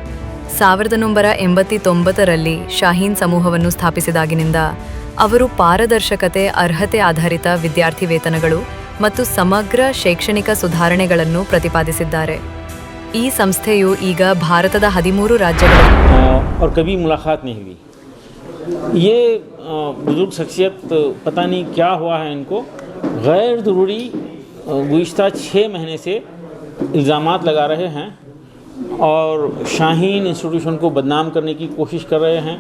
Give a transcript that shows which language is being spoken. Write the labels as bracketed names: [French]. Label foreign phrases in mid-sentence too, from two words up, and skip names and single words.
[Kannada] 1989ರಲ್ಲಿ ಶಾಹೀನ್ ಸಮೂಹವನ್ನು ಸ್ಥಾಪಿಸಿದಾಗಿನಿಂದ ಅವರು ಪಾರದರ್ಶಕತೆ, ಅರ್ಹತೆ ಆಧಾರಿತ ವಿದ್ಯಾರ್ಥಿ ವೇತನಗಳು ಮತ್ತು ಸಮಗ್ರ ಶೈಕ್ಷಣಿಕ ಸುಧಾರಣೆಗಳನ್ನು ಪ್ರತಿಪಾದಿಸಿದ್ದಾರೆ. ಈ ಸಂಸ್ಥೆಯು ಈಗ ಭಾರತದ 13 ರಾಜ್ಯಗಳಲ್ಲಿ [Hindi] और कभी मुलाकात नहीं हुई। ये बुजुर्ग शख्सियत पता नहीं क्या हुआ है इनको, गैर ज़रूरी गुज़िश्ता 6 महीने से इल्ज़ामात लगा रहे हैं और शाहीन इंस्टीट्यूशन को बदनाम करने की कोशिश कर रहे हैं।